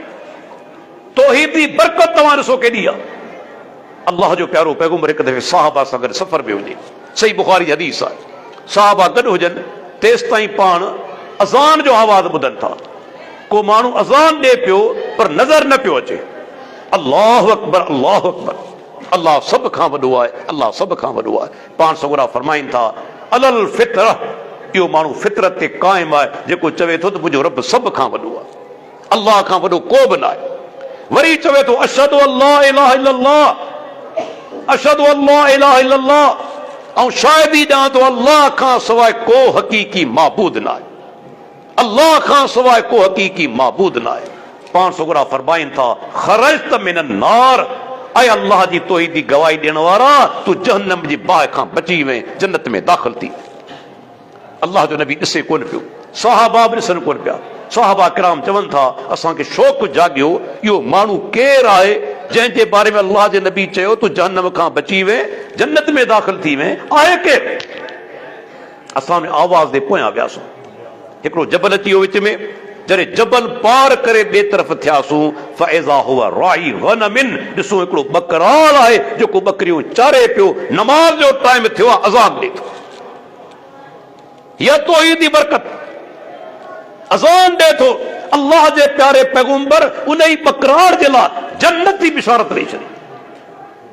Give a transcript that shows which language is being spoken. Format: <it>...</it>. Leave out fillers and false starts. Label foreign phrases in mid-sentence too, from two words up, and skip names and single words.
<sd>तौहीद जी बरकत तव्हां ॾिसो केॾी आहे। अल्लाह जो प्यारो पैगंबर हिकु दफ़े साहबा सां गॾु सफ़र में वञे, सही बुखारी जी हदीस आहे। साहबा गॾु हुजनि, तेसि ताईं पाण अज़ान जो आवाज़ ॿुधनि था। को माण्हू अज़ान ॾे पियो, पर नज़र न पियो अचे।</sd> <ar>اللَّهُ أَكْبَرُ، اللَّهُ أَكْبَرُ,</ar> <sd>अल्लाह सभ खां वॾो आहे, अल्लाह सभ खां वॾो आहे। पाण सगुरा फरमाइनि था,</sd> <ar>عَلَى الْفِطْرَةِ,</ar> <sd>इहो माण्हू फितरत ते क़ाइमु आहे, जेको चवे थो त मुंहिंजो रब सभ खां वॾो आहे, अल्लाह खां वॾो को बि न आहे। वरी चवे थो,</sd> <ar>أَشْهَدُ أَنْ لَا إِلَهَ إِلَّا اللَّهُ، أَشْهَدُ أَنْ لَا إِلَهَ إِلَّا اللَّهُ,</ar> <sd>ऐं शाहिदी ॾियां थो अल्लाह खां सवाइ को हक़ीक़ी माबूद न आहे, अल्लाह खां सवाइ को हक़ीक़ी माबूद न आहे। पाण सगुरा फरमाइनि था,</sd> <ar>خَرَجْتَ مِنَ النَّارِ,</ar> <sd>ऐं अल्लाह जी तौहीदी गवाही ॾियण वारा, तूं जहन्नम जी बाहि खां बची वएं, जन्नत में दाख़िल थी। अल्लाह जो नबी ॾिसे कोन पियो, सहाबा बि ॾिसनि कोन पिया। सहाबा किराम चवनि था, असांखे शौक़ु जाॻियो, इहो माण्हू केरु आहे जंहिंजे बारे में अल्लाह जे नबी चयो तूं जहन्नम खां बची वएं, जन्नत में दाख़िल थी वएं, आहे केरु? असां में आवाज़ ते पोयां वियासीं। हिकिड़ो जबल अची वियो विच में, जॾहिं जबल पार करे ॿिए तरफ़ थियासूं,</sd> <ar>فَإِذَا هُوَ رَاعِي غَنَمٍ,</ar> <sd>ॾिसूं हिकिड़ो बकराल आहे जेको बकरियूं चारे पियो, नमाज़ जो टाइम थियो आहे, अज़ान ॾे थो। इहा तौहीदी बरकत, अज़ान ॾे थो। अल्लाह जे प्यारे पैगंबर उन ई बकरार जे लाइ जन्नत जी बिशारत ॾेई छॾी।</sd>